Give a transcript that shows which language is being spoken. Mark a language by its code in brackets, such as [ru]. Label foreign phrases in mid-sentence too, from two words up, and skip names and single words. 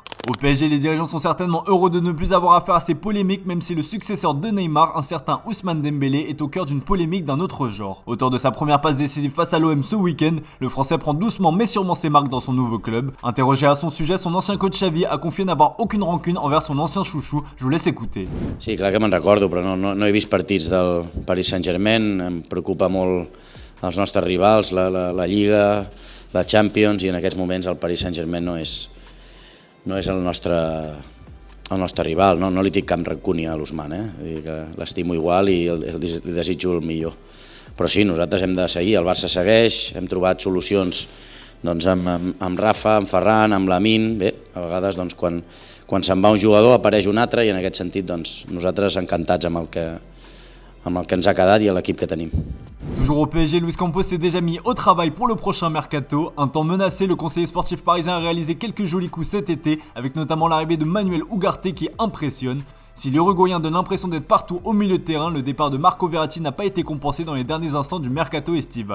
[fr] Au PSG, les dirigeants sont certainement heureux de ne plus avoir affaire à ces polémiques, même si le successeur de Neymar, un certain Ousmane Dembélé, est au cœur d'une polémique d'un autre genre. Auteur de sa première passe décisive face à l'OM ce week-end, le Français prend doucement mais sûrement ses marques dans son nouveau club. Interrogé à son sujet, son ancien coach Xavi a confié n'avoir aucune rancune envers son ancien chouchou. Je vous laisse écouter. [ca] Sí, clar que me'n recordo, però no he vist partits del Paris Saint-Germain, em preocupa molt els nostres rivals, la Lliga, la Champions, i en aquests moments el Paris Saint-Germain no és el nostre rival, no li tinc cap rancúnia a l'Ousmane, l'estimo igual i li desitjo el millor. Però sí, nosaltres hem de seguir, el Barça segueix, hem trobat solucions amb Rafa, amb Ferran, amb Lamine. Bé, a vegades quan se'n va un jugador apareix un altre i en aquest sentit nosaltres encantats amb el que ens ha quedat i l'equip que tenim. [fr] Toujours au PSG, Luis Campos s'est déjà mis au travail pour le prochain mercato. Un temps menacé, le conseiller sportif parisien a réalisé quelques jolis coups cet été, avec notamment l'arrivée de Manuel Ugarte qui impressionne. Si l'Uruguayen donne l'impression d'être partout au milieu de terrain, le départ de Marco Verratti n'a pas été compensé dans les derniers instants du mercato estival.